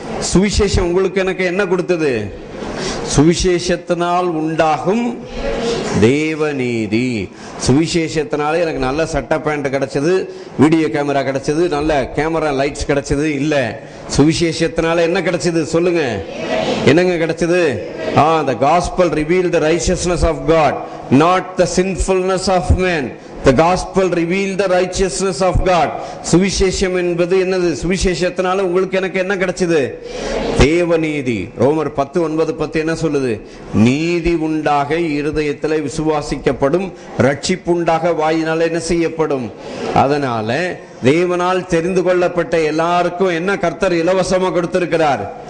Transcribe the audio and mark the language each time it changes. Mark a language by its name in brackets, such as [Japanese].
[Tamil] சுவிசேஷம் உங்களுக்கு எனக்கு என்ன கொடுத்தது? சுவிசேஷத்தினால் உண்டாகும் தேவநீதி. சுவிசேஷத்தினால எனக்கு நல்ல சட்டை பேண்ட் கிடைச்சது, வீடியோ கேமரா கிடைச்சது, நல்ல கேமரா லைட்ஸ் கிடைச்சது இல்ல. சுவிசேஷத்தினால என்ன கிடைச்சது? சொல்லுங்க, என்னங்க கிடைச்சது? [English] The gospel revealed the righteousness of God, not the sinfulness of man. The gospel revealed the righteousness of God. [Tamil] சுவிசேஷம் என்பது என்னது? சுவிசேஷத்தினால உங்களுக்கு எனக்கு என்ன கிடைச்சது? தேவநீதி. ரோமர் 10:9-10 என்ன சொல்லுது? நீதி உண்டாக இருதயத்திலே விசுவாசிக்கப்படும், ரட்சிப்புண்டாக வாயினால என்ன செய்யப்படும். அதனால தேவனால் தெரிந்து கொள்ளப்பட்ட எல்லாருக்கும் என்ன கர்த்தர் இலவசமா கொடுத்திருக்கிறார்?